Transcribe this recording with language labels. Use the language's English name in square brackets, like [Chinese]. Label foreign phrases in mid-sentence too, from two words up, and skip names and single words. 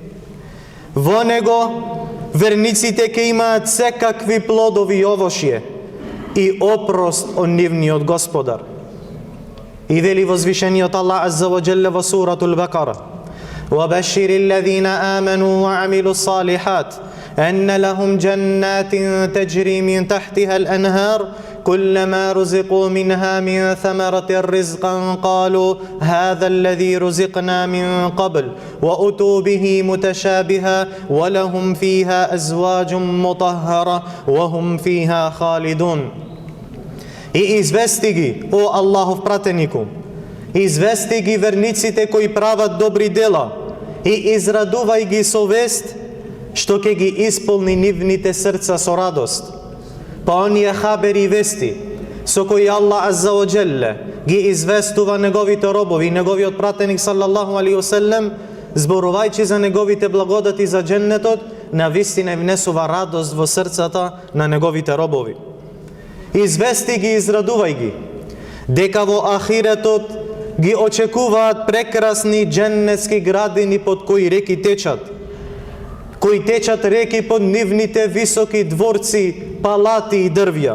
[Macedonian] Во него верниците ќе имаат секакви плодови и овошје и опрост од нивниот Господар. И вели возвишениот Аллах [Arabic] عز وجل во سورة البقرة: وَبَشِّرِ الَّذِينَ آمَنُوا وَعَمِلُوا الصَّالِحَاتِ أَنَّ لَهُمْ جَنَّاتٍ تَجْرِي مِنْ تَحْتِهَا الْأَنْهَارُ كُلَّمَا رُزِقُوا مِنْهَا مِنْ ثَمَرَةٍ رِزْقًا قَالُوا هَذَا الَّذِي رُزِقْنَا مِنْ قَبْلُ وَأُتُوا بِهِ مُتَشَابِهًا وَلَهُمْ فِيهَا أَزْوَاجٌ مُطَهَّرَةٌ وَهُمْ فِيهَا خَالِدُونَ. [Macedonian] И извести ги, о Аллахов пратенику, извести ги верниците кои прават добри дела и израдувај ги со вест што ќе ги исполни нивните срца со радост. Па оние хабери и вести со кои Аллах [Arabic] عز وجل [Macedonian] ги известува неговите робови, неговиот пратеник [Arabic] صلى الله عليه وسلم, [Macedonian] зборувајќи за неговите благодати за дженнетот, навистина внесува радост во срцата на неговите робови. Извести ги, израдувај ги, дека во ахиретот ги очекуваат прекрасни дженнетски градини под кои реки течат, кои течат реки под нивните високи дворци, палати и дрвја.